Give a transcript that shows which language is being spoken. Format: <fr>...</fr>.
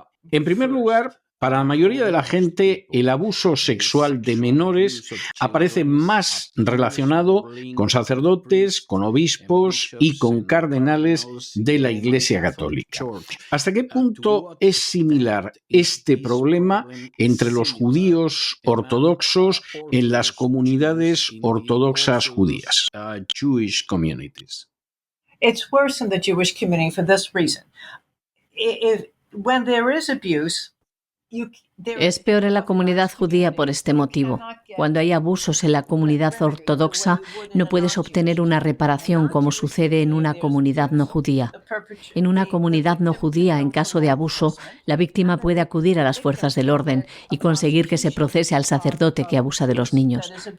<es>En primer lugar, para la mayoría de la gente, el abuso sexual de menores aparece más relacionado con sacerdotes, con obispos y con cardenales de la Iglesia Católica. ¿Hasta qué punto es similar este problema entre los judíos ortodoxos en las comunidades ortodoxas judías?</es> <en>Jewish communities. It's worse in the Jewish community for this reason. When there is abuse,</en> <es>es peor en la comunidad judía por este motivo. Cuando hay abusos en la comunidad ortodoxa, no puedes obtener una reparación como sucede en una comunidad no judía. En una comunidad no judía, en caso de abuso, la víctima puede acudir a las fuerzas del orden y conseguir que se procese al sacerdote que abusa de los niños.</es>